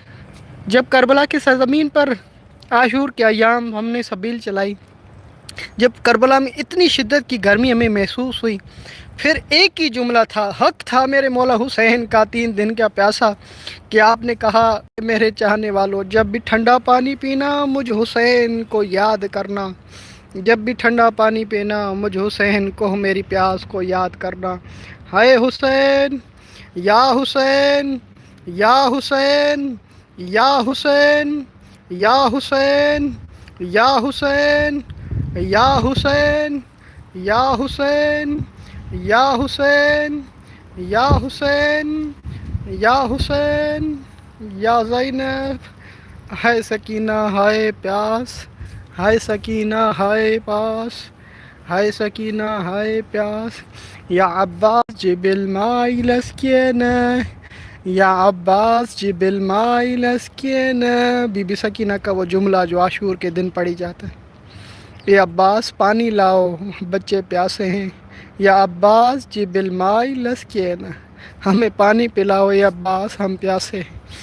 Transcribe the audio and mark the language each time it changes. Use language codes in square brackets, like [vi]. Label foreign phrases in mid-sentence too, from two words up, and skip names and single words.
[ur] جب کربلا کی سرزمین پر عاشور کے ایام ہم نے سبیل چلائی، جب کربلا میں اتنی شدت کی گرمی ہمیں محسوس ہوئی، پھر ایک ہی جملہ تھا، حق تھا میرے مولا حسین کا 3 دن کا پیاسا، کہ آپ نے کہا میرے چاہنے والوں جب بھی ٹھنڈا پانی پینا مجھ حسین کو یاد کرنا، جب بھی ٹھنڈا پانی پینا مجھ حسین کو میری پیاس کو یاد کرنا۔ ہائے حسین یا حسین یا حسین یا حسین یا حسین یا حسین یا حسین یا حسین یا حسین یا حسین یا حسین یا زینب، ہائے سکینہ ہائے پیاس، ہائے سکینہ ہائے پاس، ہائے سکینہ ہائے پیاس، [ar] یا عباس جب الماء لسکینہ، یا عباس جب الماء لسکینہ، [ur] بی بی سکینہ کا وہ جملہ جو عاشور کے دن پڑھی جاتا ہے، اے عباس پانی لاؤ بچے پیاسے ہیں، [ar] یا عباس جب الماء لسکینہ، [ur] ہمیں پانی پلاؤ اے عباس ہم پیاسے ہیں۔